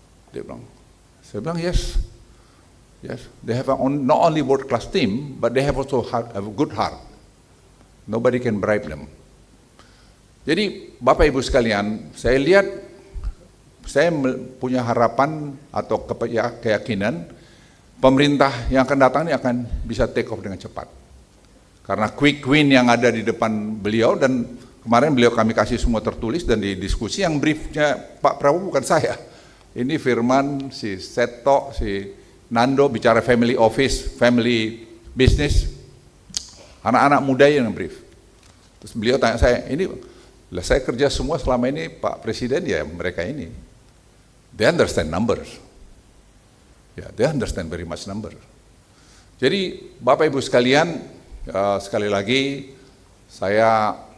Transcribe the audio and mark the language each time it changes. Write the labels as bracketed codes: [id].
[id] Dia bilang, saya bilang [en] yes, they have not only world class team, but they have also have a good heart. Nobody can bribe them. [id] Jadi Bapak Ibu sekalian, saya lihat, saya punya harapan atau keyakinan pemerintah yang akan datang ini akan bisa [en] take off [id] dengan cepat. Karena quick win yang ada di depan beliau, dan kemarin beliau kami kasih semua tertulis dan di diskusi, yang briefnya Pak Prabowo bukan saya. Ini Firman, si Seto, si Nando bicara family office, family business, anak-anak muda yang brief. Terus beliau tanya saya, lah saya kerja semua selama ini Pak Presiden, ya mereka ini. [en] They understand numbers. Ya, they understand very much number. [id] Jadi Bapak Ibu sekalian, sekali lagi saya